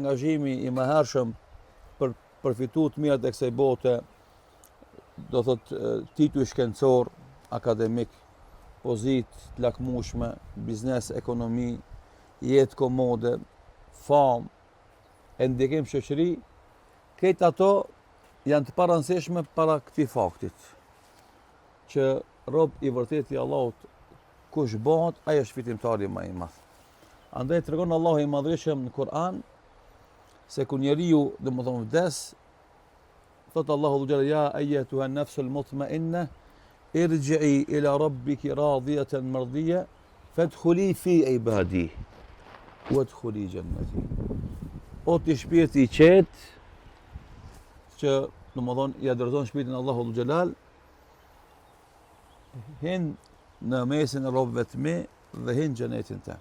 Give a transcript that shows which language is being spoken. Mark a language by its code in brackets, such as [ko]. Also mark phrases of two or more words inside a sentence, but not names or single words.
[sq] angazhimi i mëhershëm për përfitu të mirat e kësaj bote, do thot titull shkencor, akademik, pozitë të lakmueshme, biznes, ekonomi, jetë komode, famë, e ndikim shoqëri, këtë ato janë të paransishme para këtij faktit, që rob i vërtet i Allahut kush bëhet, ai është fitimtari më i madh. Andaj tregon Allahu i madhreshëm në Kur'an se kur njeriu domethënë vdes, thot Allahu xhallahu [ar] يا أيتها النفس المطمئنة ارجعي إلى ربك راضية مرضية فادخلي في عبادي وادخلي جنتي. [sq] O ti shpirti i qetë që domethënë ja dorëzon shpirtin Allahu xhalal, hin në mesin e robëve të mi dhe hin xhenetin tëm.